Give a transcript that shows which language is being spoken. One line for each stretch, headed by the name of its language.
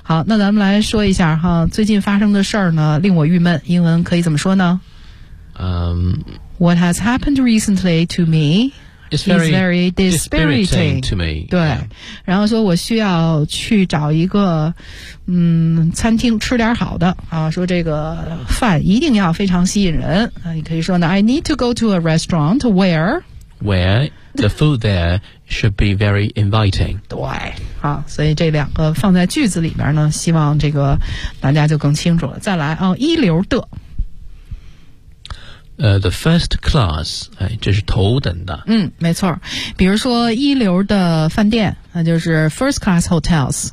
Chinese: 好，那咱们来说一下哈，最近发生的事儿呢，令我郁闷，英文可以怎么说呢？
English: What has happened recently to me It's very dispiriting to me.
Chinese: 对、yeah. 然后说我需要去找一个餐厅吃点好的啊，说这个饭一定要非常吸引人。那你可以说呢
English: I need to go to a restaurant where the food there should be very inviting.
Chinese: 对啊，所以这两个放在句子里边呢，希望这个大家就更清楚了。再来啊，一流的。
English: The first class,
Chinese: 哎，这是头等的。嗯，没错。比如说一流的饭店，那就是
English: first class hotels。